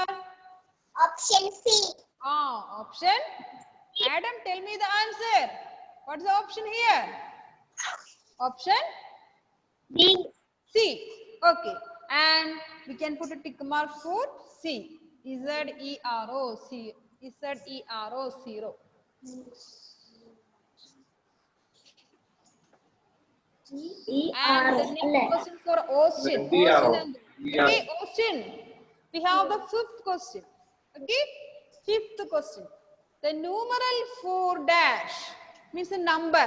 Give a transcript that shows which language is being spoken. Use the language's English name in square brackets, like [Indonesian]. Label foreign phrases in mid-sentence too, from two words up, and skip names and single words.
[English] Option C. Option. Adam, tell me the answer. What is the option here? Option B. C. Okay. And we can put a tick mark for C. Z-E-R-O. C. Z-E-R-O 0. And the next question for Austin. Okay, Austin. We have the fifth question. Okay, fifth question. The numeral 4 dash means a number.